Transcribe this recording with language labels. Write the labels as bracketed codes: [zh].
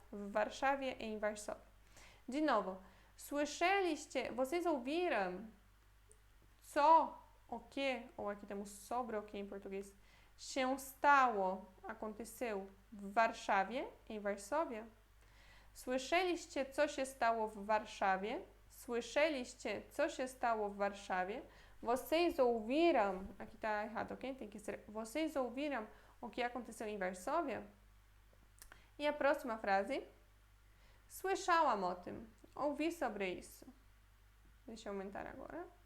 [pl] W Warszawie [pt] em Varsóvia. De novo. Słyszeliście, vocês ouviram só o que, ou aqui temos sobre o que em português, się stało, aconteceu, w Warszawie, em Varsóvia? [pl] Słyszeliście, co się stało w Warszawie? Słyszeliście, co się stało w Warszawie? [pt] Vocês ouviram, aqui tá errado, ok? Tem que ser, vocês ouviram o que aconteceu em Varsóvia? E a próxima frase, [pl] słyszałam o tym. [pt] Ouvi sobre isso. Deixa eu aumentar agora.